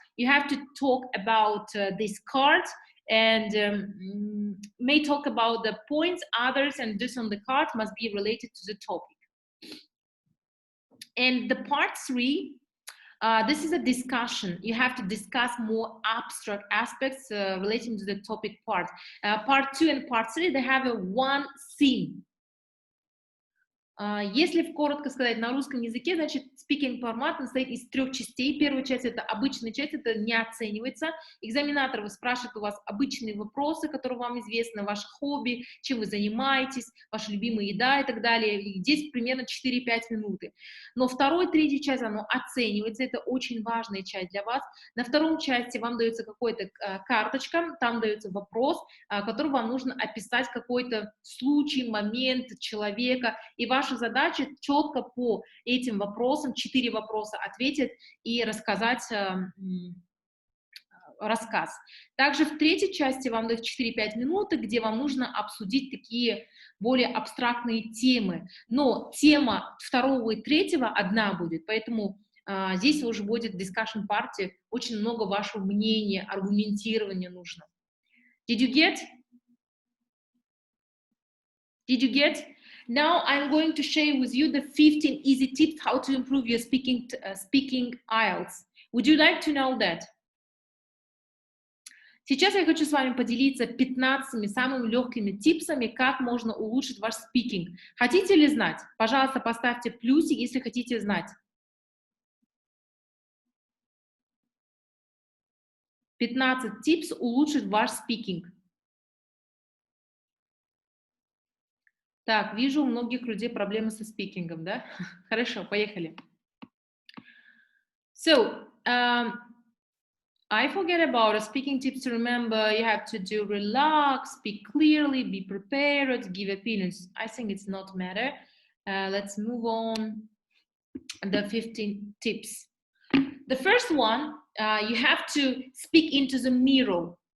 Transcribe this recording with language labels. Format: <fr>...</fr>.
<en>You have to talk about this card and may talk about the points, others, and this on the card must be related to the topic. And the part 3, this is a discussion. You have to discuss more abstract aspects relating to the topic part. Part 2 and part 3, they have a one theme.</en> <ru>Если коротко сказать на русском языке, значит, speaking формат состоит из 3 частей. Первая часть — это обычная часть, это не оценивается. Экзаменатор спрашивает у вас обычные вопросы, которые вам известны, ваше хобби, чем вы занимаетесь, ваша любимая еда и так далее. И здесь примерно 4-5 минут. Но второй, третья часть, оно оценивается, это очень важная часть для вас. На втором части вам дается какая-то карточка, там дается вопрос, который вам нужно описать какой-то случай, момент человека, и ваша задача четко по этим вопросам, 4 вопроса ответить и рассказать рассказ. Также в третьей части вам дают 4-5 минут, где вам нужно обсудить такие более абстрактные темы. Но тема второго и третьего одна будет, поэтому здесь уже будет discussion party, очень много вашего мнения, аргументирования нужно.</ru> <en>Did you get? Did you get? Now I'm going to share with you the 15 easy tips how to improve your speaking IELTS. Would you like to know that?</en> <ru>Сейчас я хочу с вами поделиться 15 самыми легкими типсами, как можно улучшить ваш speaking. Хотите ли знать? Пожалуйста, поставьте плюсик, если хотите знать. 15 типс улучшить ваш speaking. Так, вижу, у многих людей проблемы со спикингом, да? Хорошо, поехали.</ru> <en>So I forget about speaking tips to remember. You have to do relax, speak clearly, be prepared, give opinions. I think it's not matter. Let's move on. The 15 tips. The first one, you have to speak into the mirror.</en>